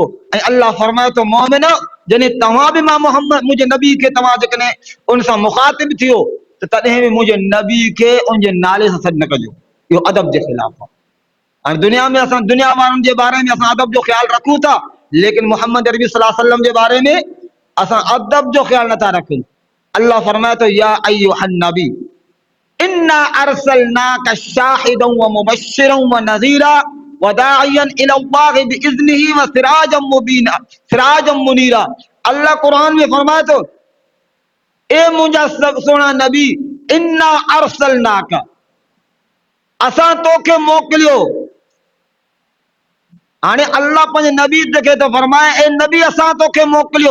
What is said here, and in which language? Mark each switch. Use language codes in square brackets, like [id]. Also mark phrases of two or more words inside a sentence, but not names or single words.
[sd] ऐं अल्लाह फरमाए थो मोमिन जॾहिं तव्हां भी मां मोहम्मद मुंहिंजे नबी खे तव्हां जेकॾहिं उन सां मुखातिब थियो त तॾहिं बि मुंहिंजे नबी खे उनजे नाले सां सॾु न कजो। इहो अदब जे ख़िलाफ़ आहे। हाणे दुनिया में असां दुनिया वारनि जे बारे में असां अदब जो ख्याल रखूं था, लेकिन मोहम्मद अरबी [ar] صلى الله عليه وسلم [sd] जे बारे में असां अदब जो ख्याल नथा रखूं। अल्लाह फरमाए थो [ar] يا أيها النبي إنا أرسلناك شاهداً ومبشراً ونذيراً وداعياً إلى الله بإذنه وسراجاً مبيناً سراجاً منيراً. [sd] अल्लाह कुरान में फरमाए थो ए मुंहिंजा सोना नबी [ar] إنا أرسلناك, [sd] असां तोखे मोकिलियो। हाणे अल्लाह पंहिंजे नबी खे तो फरमाए ए नबी असां तोखे मोकिलियो।